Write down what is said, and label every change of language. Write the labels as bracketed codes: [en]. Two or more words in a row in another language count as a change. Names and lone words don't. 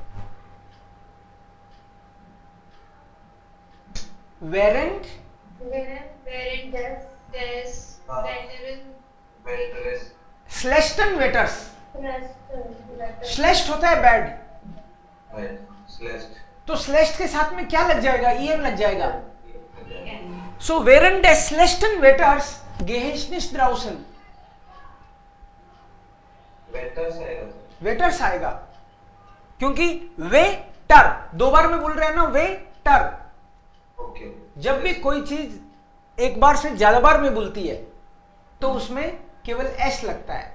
[de] während schlechten Wetters. [hi] स्लेस्ट होता है बैड. तो स्लेस्ट के साथ में क्या लग जाएगा? ईएन लग जाएगा. [de] सो während des schlechten Wetters gehe ich nicht draußen. [hi] वेटर्स आएगा क्योंकि वेटर दो बार में बोल रहे हैं ना. वेटर. जब भी कोई चीज एक बार से ज्यादा बार में बोलती है तो उसमें केवल एस लगता है.